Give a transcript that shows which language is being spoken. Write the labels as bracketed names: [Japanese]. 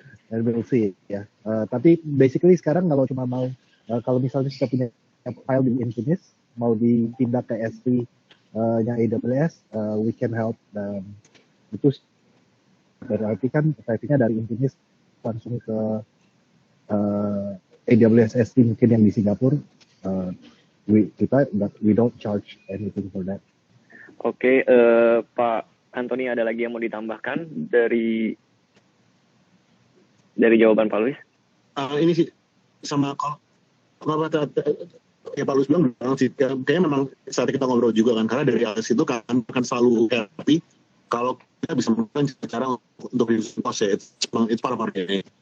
[Indonesian] Dan [English] we'll see ya. [Indonesian] Tapi basically sekarang kalau misalnya kita punya file di Infinix, mau dipindah ke S3 nya AWS, [English] we can help. [Indonesian] Dan itu berarti kan trafficnya dari Infinix langsung ke AWS S3 mungkin yang di Singapura. [English] We don't charge anything for that. [Indonesian] Oke, Pak Antoni, ada lagi yang mau ditambahkan dari jawaban Pak Luis? Ini sih sama kalau ya Pak Lus bilang sih, kayaknya memang saat kita ngobrol juga kan, karena dari atas itu kan selalu tapi kalau kita bisa melakukan cara untuk [English] reduce cost [Indonesian] ya, [English] it's part of our game.